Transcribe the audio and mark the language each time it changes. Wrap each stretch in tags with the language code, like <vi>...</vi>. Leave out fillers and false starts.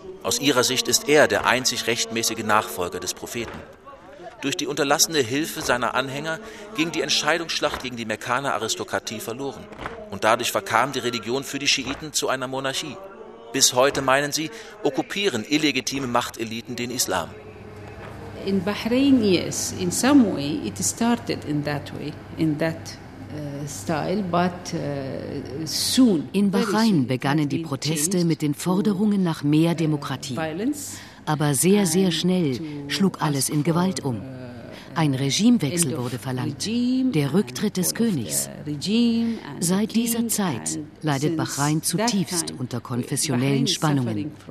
<de>Aus ihrer Sicht ist er der einzig rechtmäßige Nachfolger des Propheten. Durch die unterlassene Hilfe seiner Anhänger ging die Entscheidungsschlacht gegen die Mekkaner-Aristokratie verloren. Und dadurch verkam die Religion für die Schiiten zu einer Monarchie. Bis heute, meinen sie, okkupieren illegitime Machteliten den Islam.</de> <en>In Bahrain, yes, in some way it started in that way, in that style, but soon.</en> <de>In Bahrain begannen die Proteste mit den Forderungen nach mehr Demokratie. Aber sehr, sehr schnell schlug alles in Gewalt um. Ein Regimewechsel wurde verlangt, der Rücktritt des Königs. Seit dieser Zeit leidet Bahrain zutiefst unter konfessionellen Spannungen.</de>